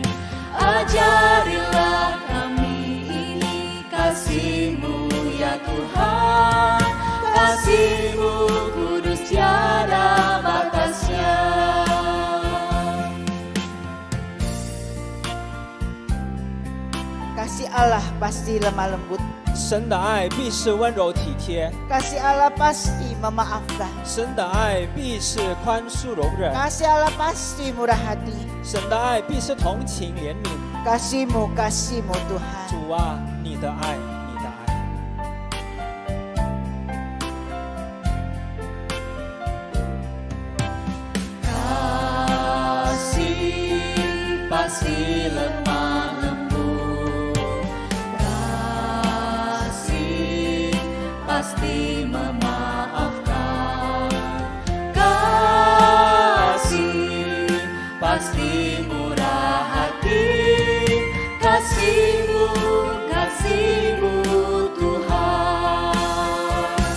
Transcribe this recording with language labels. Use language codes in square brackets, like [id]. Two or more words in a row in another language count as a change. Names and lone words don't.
[id] Ajarilah kami ini kasih-Mu ya Tuhan. Kasih-Mu kudus tiada batasnya. Kasih Allah pasti lemah lembut. [zh] 神的爱必是温柔体贴， [id] Kasih Allah pasti memaafkan. [zh] 神的爱必是宽恕容忍， [id] Kasih Allah pasti murah hati. [zh] 神的爱必是同情怜悯， [id] kasih-Mu, kasih-Mu Tuhan. [zh] 主啊，你的爱，你的爱。 [id] Kasih pasti lemah lembut, kasih pasti memaafkan, kasih pasti murah hati, kasih-Mu, kasih-Mu Tuhan.